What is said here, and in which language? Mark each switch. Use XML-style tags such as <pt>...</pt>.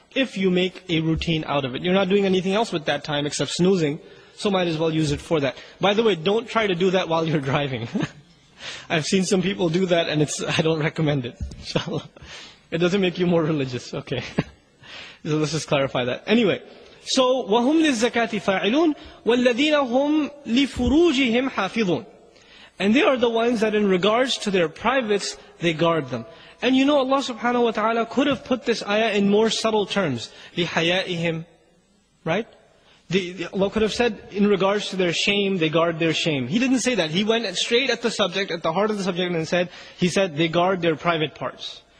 <en>If you make a routine out of it. You're not doing anything else with that time except snoozing, so might as well use it for that. By the way, don't try to do that while you're driving. I've seen some people do that, and I don't recommend it. Inshallah. It doesn't make you more religious. Okay. So let's just clarify that. Anyway, so</en> <ar>وَهُمْ لِلزَّكَاةِ فَاعِلُونَ وَالَّذِينَ هُمْ لِفُرُوجِهِمْ حَافِظُونَ.</ar> <en>And they are the ones that in regards to their privates, they guard them. And Allah subhanahu wa ta'ala could have put this ayah in more subtle terms.</en> <ar>لِحَيَائِهِمْ.</ar> <en>Right? Allah could have said, in regards to their shame, they guard their shame. He didn't say that. He went straight at the subject, at the heart of the subject, and He said, they guard their private parts.</en>